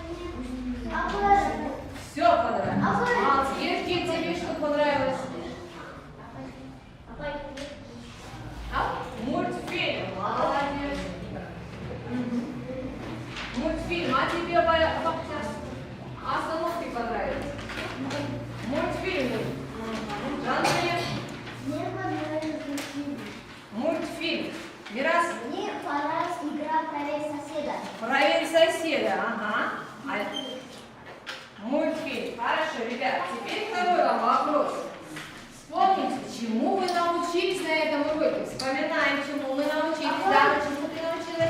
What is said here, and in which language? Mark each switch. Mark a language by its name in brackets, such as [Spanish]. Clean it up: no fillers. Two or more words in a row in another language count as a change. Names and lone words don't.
[Russian] Все понравилось. А Евки, тебе что понравилось? А? Мультфильм. Молодец. Мультфильм. А тебе остановки понравились? Мультфильм. Жансая? Мультфильм. Мирас? Мне понравилась игра «Проверь соседа». Проверь соседа, ага. Мультфильм. Хорошо, ребят. Теперь второй вам вопрос. Вспомните, чему вы научились на этом уроке. Вспоминаем, чему мы научились. Да, чему ты научилась?